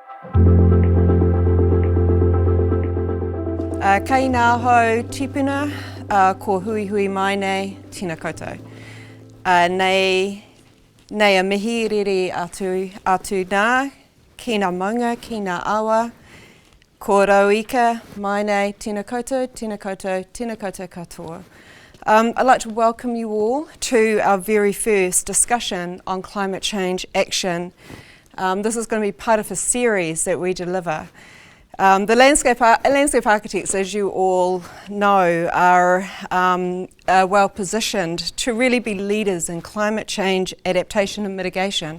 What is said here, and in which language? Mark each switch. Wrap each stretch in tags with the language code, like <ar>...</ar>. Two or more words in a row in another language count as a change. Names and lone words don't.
<mi>Kei ngā hau tipuna, ko hui hui mai nei, tēnā koutou. Nei a mihi riri atu nā, ki ngā maunga, ki ngā awa, ko rauika mai nei, tēnā koutou, tēnā koutou, tēnā koutou katoa.</mi> <en>I'd like to welcome you all to our very first discussion on climate change action. This is going to be part of a series that we deliver. The landscape architects, as you all know, are well positioned to really be leaders in climate change adaptation and mitigation.</en>